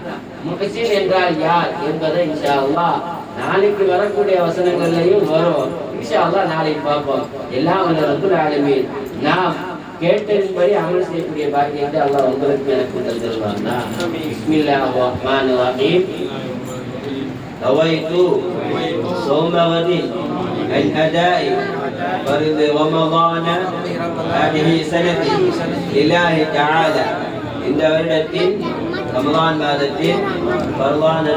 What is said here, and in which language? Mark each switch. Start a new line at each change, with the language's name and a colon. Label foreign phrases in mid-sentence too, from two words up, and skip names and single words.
Tamil: முஹ்சின் என்றால் யார் என்பதை
Arabic: إن شاء الله
Tamil: நாளைக்கு வரக்கூடிய வசனங்கள்லையும் வரும்.
Arabic: إن شاء الله
Tamil: நாளைக்கு பார்ப்போம். எல்லாம் வல்ல
Arabic: رب العالمين
Tamil: நாம் கேட்டதின்படி அமல் செய்யக்கூடிய பாக்கியத்தை அல்லாஹ் உங்களுக்கு எனக்கு தந்துருவாங்க.
Arabic: بسم الله الرحمن الرحيم. نويت صوم غد عن أداء فرض رمضان هذه سنتي لله تعالى.
Tamil: இந்த வருடத்தின் ரமலான் மாதத்தில் பரவான